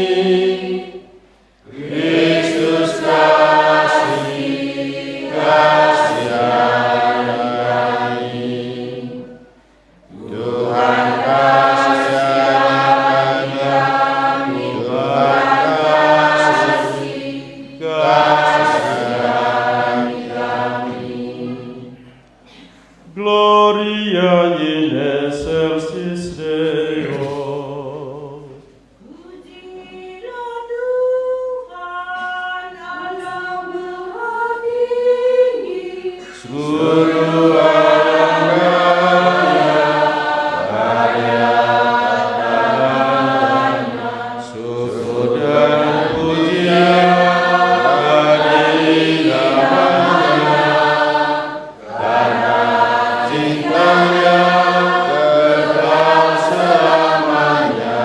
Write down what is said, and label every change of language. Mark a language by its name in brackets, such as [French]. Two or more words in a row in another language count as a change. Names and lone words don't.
[Indonesian] Kristus kasihani kami. Tuhan kasihani kami. Tuhan kasihani kami. [Latin] Gloria in excelsis Deo. [Indonesian] Pujilah Tuhan Allah Maha Tinggi. Seluruh alam raya, syukur dan pujian bagi namanya, karena cintanya kekal selamanya.